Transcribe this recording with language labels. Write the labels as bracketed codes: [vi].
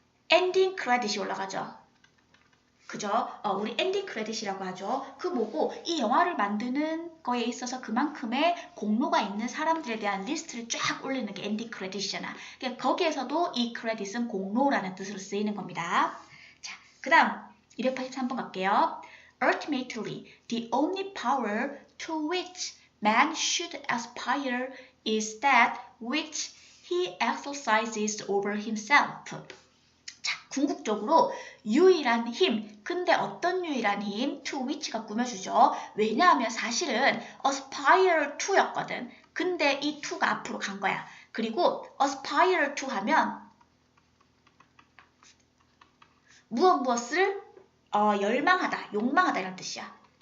[ko] 엔딩 크레딧이 올라가죠. 그죠? 우리 엔딩 크레딧이라고 하죠. 그 뭐고 이 영화를 만드는 거에 있어서 그만큼의 공로가 있는 사람들에 대한 리스트를 쫙 올리는 게 엔딩 크레딧이잖아. 그러니까 거기에서도 이 크레딧은 공로라는 뜻으로 쓰이는 겁니다. 자, 그 다음 283번 갈게요. [en] Ultimately, the only power to which man should aspire is that which he exercises over himself. [ko] 자, 궁극적으로 유일한 힘. 근데 어떤 유일한 힘? [en] to which [ko] 가 꾸며주죠. 왜냐하면 사실은 [en] aspire to [ko] 였거든. 근데 이 to가 앞으로 간 거야. 그리고 [en] aspire to [ko] 하면 무엇을 열망하다, 욕망하다 이런 뜻이야.